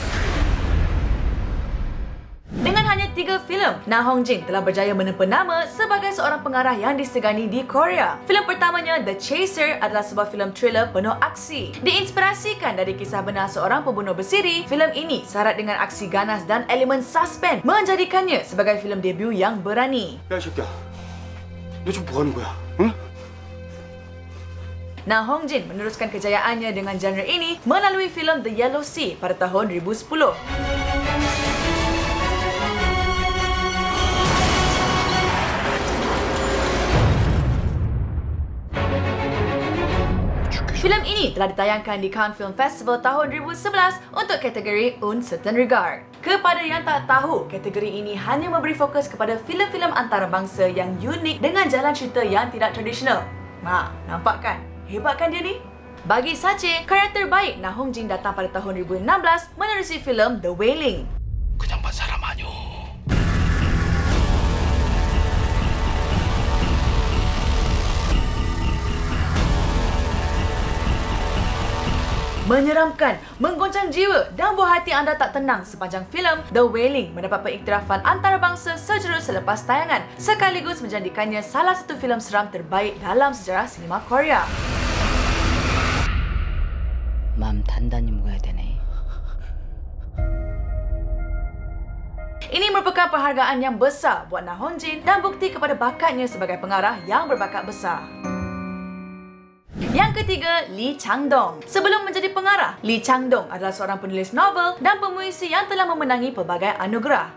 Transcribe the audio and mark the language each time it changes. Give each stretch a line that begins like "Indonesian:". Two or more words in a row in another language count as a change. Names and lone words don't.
Malay: Dengan hanya 3 filem, Na Hong Jin telah berjaya menempa nama sebagai seorang pengarah yang disegani di Korea. Filem pertamanya, The Chaser, adalah sebuah filem thriller penuh aksi. Diinspirasikan dari kisah benar seorang pembunuh bersiri, filem ini syarat dengan aksi ganas dan elemen suspense, menjadikannya sebagai filem debut yang berani.
Korean: 야, 이 새끼야. 너 지금 뭐 하는 거야? 응?
Malay: Na Hong Jin meneruskan kejayaannya dengan genre ini melalui filem The Yellow Sea pada tahun 2010. Filem ini telah ditayangkan di Cannes Film Festival tahun 2011 untuk kategori Un Certain Regard. Kepada yang tak tahu, kategori ini hanya memberi fokus kepada filem-filem antarabangsa yang unik dengan jalan cerita yang tidak tradisional. Nampak kan? Hebat kan dia ni? Bagi Sache, karya terbaik Na Hong Jin datang pada tahun 2016 menerusi filem The Wailing.
Korean: 그냥 반 사람 아니오.
Malay: Menyeramkan, menggoncang jiwa dan buat hati anda tak tenang sepanjang filem The Wailing mendapat pengiktirafan antarabangsa sejurus selepas tayangan sekaligus menjadikannya salah satu filem seram terbaik dalam sejarah sinema Korea.
Korean: 마음 단단히 먹어야 되네.
Malay: Ini merupakan penghargaan yang besar buat Na Hong Jin dan bukti kepada bakatnya sebagai pengarah yang berbakat besar. Yang ketiga, Lee Chang-dong. Sebelum menjadi pengarah, Lee Chang-dong adalah seorang penulis novel dan pemuisi yang telah memenangi pelbagai anugerah.